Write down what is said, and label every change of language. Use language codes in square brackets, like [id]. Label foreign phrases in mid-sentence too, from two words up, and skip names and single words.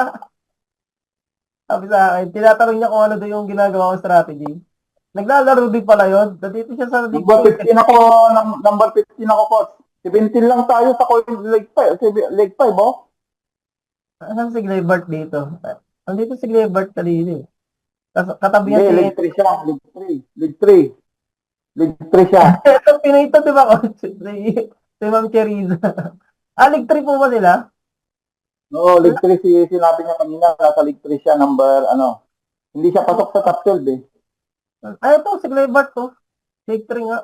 [tl] Sabi sa akin, tinatanong niya kung ano daw yung ginagawa kong strategy. Naglalaro din pala yun. Dito siya sa League 6. Number 15 ako, coach. 17 lang tayo sa League 5. League 5, oh. Saan si Glebart dito? Andito si Glebart kanina eh. Katabi niya League 3 siya. League 3. League 3 siya. Ito, Pinoy ito, di ba, coach? Si Ma'am Cheriza. League 3 po ba sila? Oo, League 3 sinabi niya kanina. Nasa League 3 siya, hindi siya pasok sa top 12 eh. Ito, si Glebart to. League 3 nga.